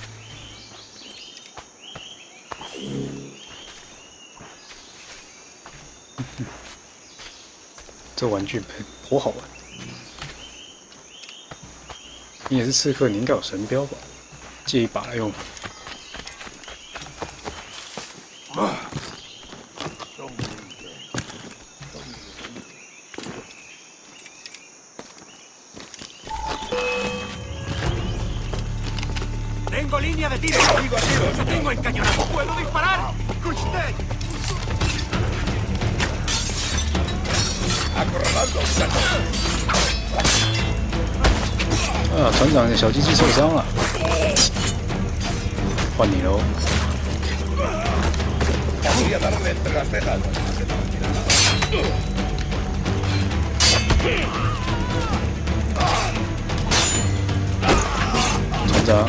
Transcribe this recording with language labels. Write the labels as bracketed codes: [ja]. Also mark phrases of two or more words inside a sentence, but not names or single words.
[zh] 这玩具颇好玩。你也是刺客，你应该有神标吧？借一把来用。 [es] Tengo línea de tiro. Sigo a tiro. Yo tengo encañonado. ¡Puedo disparar! ¡Usted! ¡Acorralando! [zh] 啊，船长的小鸡鸡受伤了，换你喽。船长。